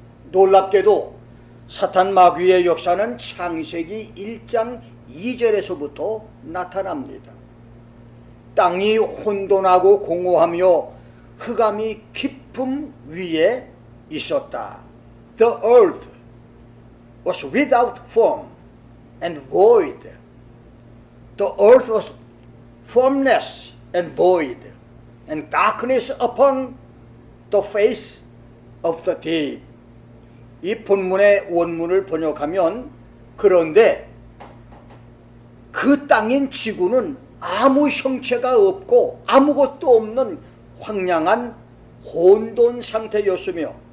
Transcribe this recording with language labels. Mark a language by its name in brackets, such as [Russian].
[Korean] 놀랍게도 사탄 마귀의 역사는 창세기 1장 2절에서부터 나타납니다. 땅이 혼돈하고 공허하며 흑암이 깊음 위에 있었다. [English] The earth was without form and void. The earth was formless and void, and darkness upon the face of the deep. [Korean] 이 본문의 원문을 번역하면, 그런데 그 땅인 지구는 아무 형체가 없고 아무것도 없는 황량한 혼돈 상태였으며